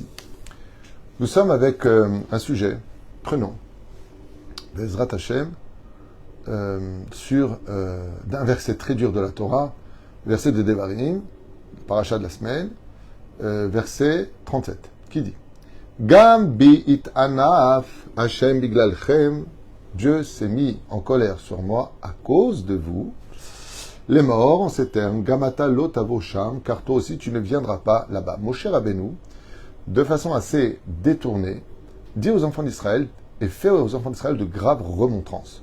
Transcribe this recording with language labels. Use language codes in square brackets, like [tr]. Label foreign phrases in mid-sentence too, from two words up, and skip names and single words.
[fr] Nous sommes avec un sujet prenant, [he] בעזרת השם, [fr] sur un verset très dur de la Torah, verset de Devarim, paracha de la semaine, verset 37, qui dit [he] גם בי התאנף השם בגללכם, [fr] Dieu s'est mis en colère sur moi à cause de vous. Les morts, en ces termes, [he] גם אתה לא תבוא שם, [fr] car toi aussi tu ne viendras pas là-bas. Moshe Rabbeinu, de façon assez détournée, dit aux enfants d'Israël et fait aux enfants d'Israël de graves remontrances.